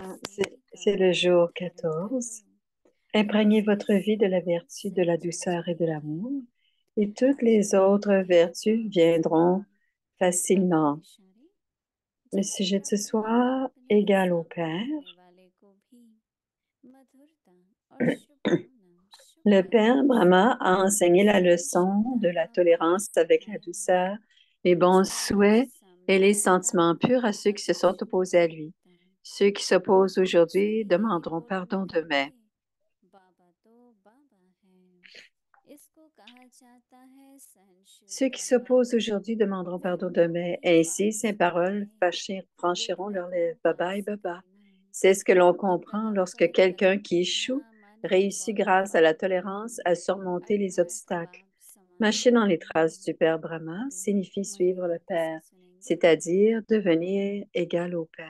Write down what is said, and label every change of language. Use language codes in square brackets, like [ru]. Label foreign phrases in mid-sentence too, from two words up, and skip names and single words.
[hi] Ah, स्नेह का [fr] c'est le jour [hi] धारण कर लो 14. तो [fr] Imprégnez [hi] इसके [fr] votre vie de la [hi] सीधे [fr] vertu, de la douceur et de [hi] संचारी [fr] l'amour, et toutes les autres vertus viendront facilement. [hi] शरीर [fr] Le [hi] जैसे [fr] sujet de ce [hi] ब्रह्मा [fr] soir, [hi] अपने [fr] égal au [hi] सामने [fr] Père. [hi] रहने वाले को भी मधुरता और शुभ भावना शुभ [fr] Le Père [hi] भावना से [fr] Brahma a enseigné la leçon [hi] सहिष्णुता [fr] de la [hi] का पालन [fr] tolérance avec la [hi] करना [fr] douceur, les bons [hi] जो [fr] souhaits et [hi] सामने [fr] les [hi] आता [fr] sentiments [hi] है [fr] purs à ceux qui se sont opposés à lui. [hi] परिचित होता [fr] Ceux qui s'opposent [hi] कुछ [fr] aujourd'hui [hi] भी [fr] demanderont [hi] बोलने [fr] pardon demain. [hi] लगे बाबा तो बाबा है इसको कहा जाता है [fr] Ceux qui [hi] सहनशीलता का [fr] s'opposent [hi] फल [fr] aujourd'hui demanderont pardon [hi] विनम्र [fr] demain. [hi] होके [fr] Ainsi, [hi] बात [fr] ces paroles [hi] समझाए [fr] franchiront [hi] देखने [fr] leurs [hi] को [fr] lèvres. Baba et पास Baba. [hi] करना [fr] C'est ce que l'on [hi] तो [fr] comprend [hi] कदम [fr] lorsque [hi] पर [fr] quelqu'un [hi] कदम [fr] qui [hi] रखना [fr] échoue [hi] माने [fr] réussit [hi] फॉलो [fr] grâce à la [hi] फॉलो करना [fr] tolérance à surmonter les [hi] अर्थात [fr] obstacles. [hi] बाप समान [fr] Marcher dans les [hi] बनना [fr] traces du Père Brahma [hi] अभी [fr] signifie [hi] मोहिनी [fr] suivre le [hi] दीदी से [fr] Père, [hi] सुनेंगे [fr] c'est-à-dire devenir égal au Père.